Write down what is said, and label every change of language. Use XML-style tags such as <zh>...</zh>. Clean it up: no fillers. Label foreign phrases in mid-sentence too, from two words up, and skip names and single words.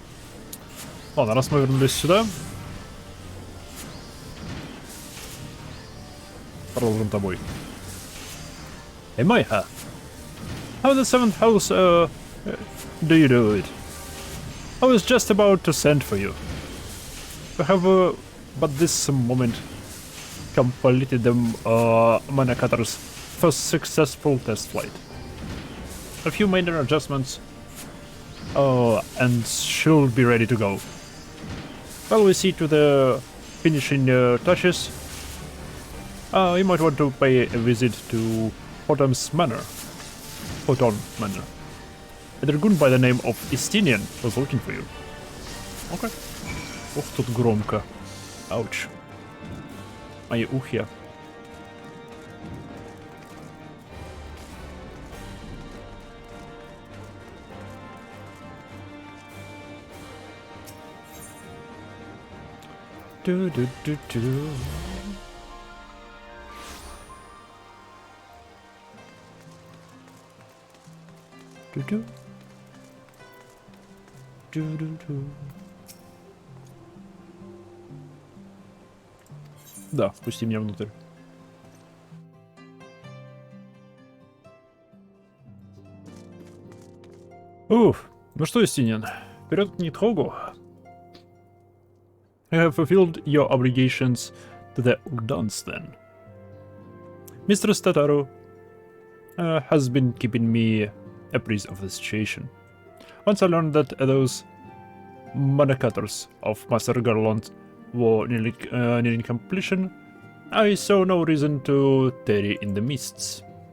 <ru>Ладно, раз мы вернулись сюда. продолжим тобой.</ru> <en>Hey, Maiha. How the 7th house, do you do it? I was just about to send for you. We have, but this moment completed the Manacatter's first successful test flight. A few minor adjustments, and she'll be ready to go. While we see to the finishing touches, you might want to pay a visit to Hotam's Manor. Hoton Manor. A dragoon by the name of Istinian was looking for you.</en> <ru>Okay. Ох, тут громко. Ауч. Мои ухи. Ду-ду-ду-ду. Ду-ду. Ду-ду-ду. Да, пусти меня внутрь. Уф, ну что, Истинин, вперед к Нитхогу.</ru> <en>I have fulfilled your obligations to the Urdans then. Mistress Tataru has been keeping me apprised of the situation. Once I learned that those Manacators of Master Garland were nearing completion, I saw no reason to tarry in the mists.</en>